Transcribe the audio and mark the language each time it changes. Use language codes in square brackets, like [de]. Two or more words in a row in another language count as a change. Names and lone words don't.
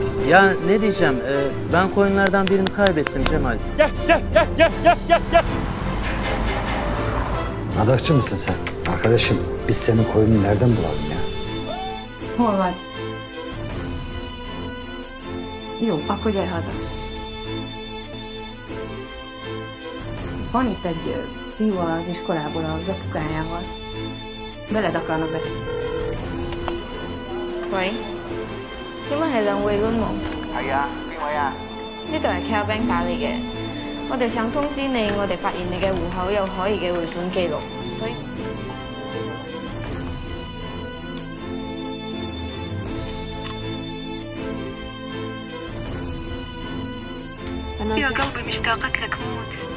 [tr] Ya ne diyeceğim, ben koyunlardan birini kaybettim Cemal. Gel. Adakçı mısın sen? Arkadaşım biz senin koyunu nereden bulalım ya? [hu] Hol vagy? Jó, akkor gyere haza. Van itt egy fiú az iskolából az apukájával. Veled akarnak beszélni. [yue] 喂，請問係兩位觀眾？係啊，邊位啊？呢度係 Calvin 打嚟嘅，我哋想通知你，我哋發現你嘅戶口有可疑嘅匯款記錄，所以。 [ar] يا قلبي مشتاقة لك موت.